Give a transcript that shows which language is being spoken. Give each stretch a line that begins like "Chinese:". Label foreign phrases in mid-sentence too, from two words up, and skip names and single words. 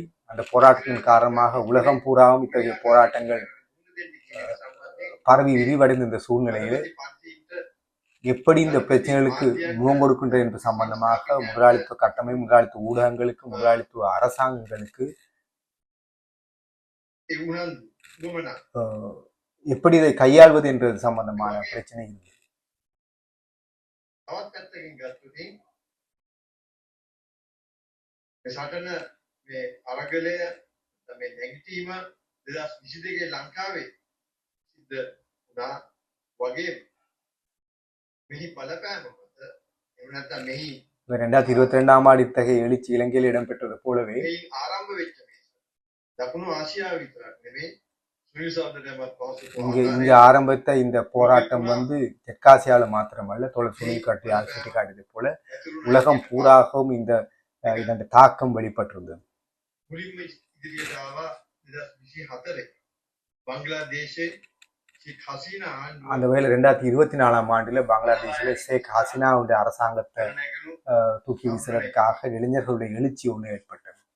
Tamil: அந்த போராட்டத்தின் காரணமாக உலகம் பூராவும் இத்தகைய போராட்டங்கள் பரவி விரிவடைந்த இந்த சூழ்நிலையில் எப்படி இந்த பிரச்சனைகளுக்கு முகம் கொடுக்கின்றது என்பது சம்பந்தமாக முதலாளித்துவ கட்டமைப்பு, முதலாளித்துவ ஊடகங்களுக்கு, முதலாளித்துவ அரசாங்கங்களுக்கு எப்படி இதை கையாள்வது என்றது சம்பந்தமான பிரச்சனை இருந்தது.
Sinhala: ලංකාවේ සිද්ධ වුණා වගේ මෙහි බලපෑම මත එහෙම නැත්නම් මෙහි
Tamil: 2022 ஆண்டு இத்தகைய எழுச்சி இலங்கையில் இடம்பெற்றது போலவே ஆரம்ப
Sinhala: වෙච්ච මේ දකුණු ආසියාව විතරක් නෙමෙයි
Tamil: இங்க ஆரம்பித்த இந்த போராட்டம் தெற்காசியால மாத்திரமல்ல, தோழர் சுனில் கட்டியால் சுட்டிக்காட்டியது போல உலகம் பூராகவும் இதன் தாக்கம் வெளிப்பட்டிருந்தது. அந்த வகையில் 2024 ஆண்டுல பங்களாதேஷில ஷேக் ஹசீனாவுடைய அரசாங்கத்தை தூக்கி வீசுறதுக்காக இளைஞர்களுடைய எழுச்சி ஒன்று ஏற்பட்டது.